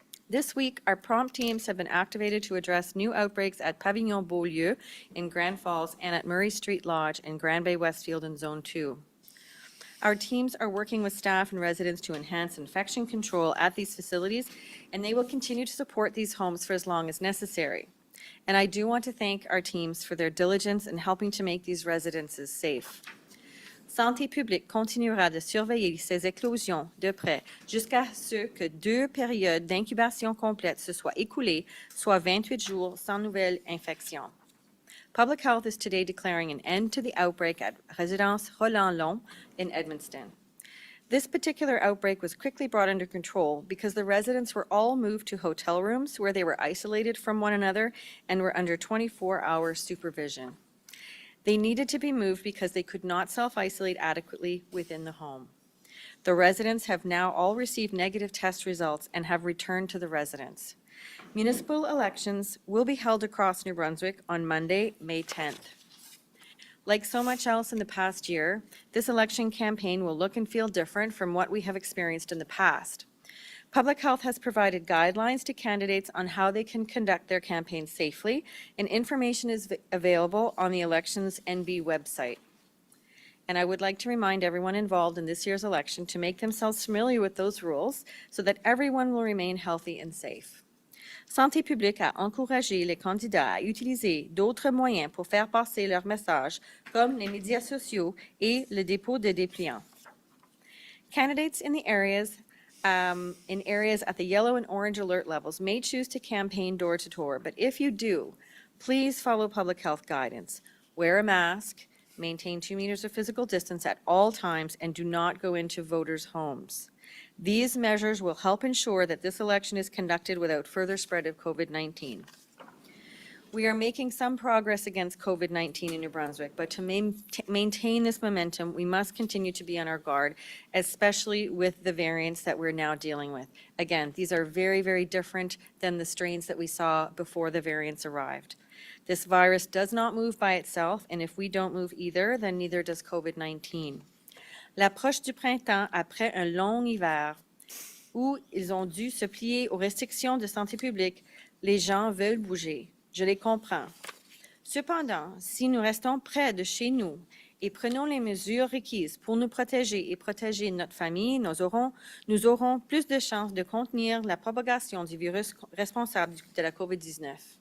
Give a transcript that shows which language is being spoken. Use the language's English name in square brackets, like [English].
[English] This week, our prompt teams have been activated to address new outbreaks at Pavillon Beaulieu in Grand Falls and at Murray Street Lodge in Grand Bay Westfield in Zone 2. Our teams are working with staff and residents to enhance infection control at these facilities, and they will continue to support these homes for as long as necessary. And I do want to thank our teams for their diligence in helping to make these residences safe. [French] Santé publique continuera de surveiller ces éclosions de près jusqu'à ce que 2 périodes d'incubation complètes se soient écoulées, soit 28 jours sans nouvelle infection. [English] Public Health is today declaring an end to the outbreak at Résidence Roland-Long in Edmundston. This particular outbreak was quickly brought under control because the residents were all moved to hotel rooms where they were isolated from one another and were under 24-hour supervision. They needed to be moved because they could not self-isolate adequately within the home. The residents have now all received negative test results and have returned to the residence. Municipal elections will be held across New Brunswick on Monday, May 10th. Like so much else in the past year, this election campaign will look and feel different from what we have experienced in the past. Public Health has provided guidelines to candidates on how they can conduct their campaign safely, and information is available on the Elections NB website. And I would like to remind everyone involved in this year's election to make themselves familiar with those rules so that everyone will remain healthy and safe. [French] Santé publique a encouragé les candidats à utiliser d'autres moyens pour faire passer leur message, comme les médias sociaux et le dépôt de dépliants. [English] Candidates in areas at the yellow and orange alert levels may choose to campaign door-to-door, but if you do, please follow public health guidance. Wear a mask, maintain 2 meters of physical distance at all times, and do not go into voters' homes. These measures will help ensure that this election is conducted without further spread of COVID-19. We are making some progress against COVID-19 in New Brunswick, but to maintain this momentum, we must continue to be on our guard, especially with the variants that we're now dealing with. Again, these are very, very different than the strains that we saw before the variants arrived. This virus does not move by itself, and if we don't move either, then neither does COVID-19. [French] L'approche du printemps après un long hiver où ils ont dû se plier aux restrictions de santé publique, les gens veulent bouger. Je les comprends. Cependant, si nous restons près de chez nous et prenons les mesures requises pour nous protéger et protéger notre famille, nous aurons plus de chances de contenir la propagation du virus responsable de la COVID-19.